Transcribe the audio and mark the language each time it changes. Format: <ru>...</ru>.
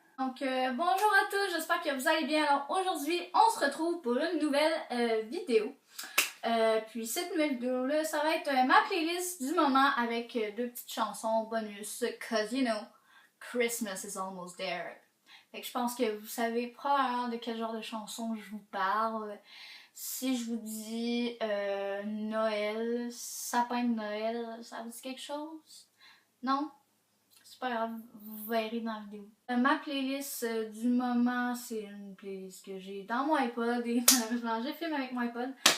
<fr>Donc bonjour à tous, j'espère que vous allez bien. Alors aujourd'hui, on se retrouve pour une nouvelle vidéo. Puis cette nouvelle vidéo-là, ça va être ma playlist du moment avec deux petites chansons bonus.</fr> <en>Cause you know, Christmas is almost there.</en> <fr>Fait que je pense que vous savez probablement de quel genre de chanson je vous parle. Si je vous dis Noël, sapin de Noël, ça vous dit quelque chose? Non? C'est pas grave, vous verrez dans la vidéo. Ma playlist du moment, c'est une playlist que j'ai dans mon iPod et malheureusement j'ai filmé avec mon iPod.</fr>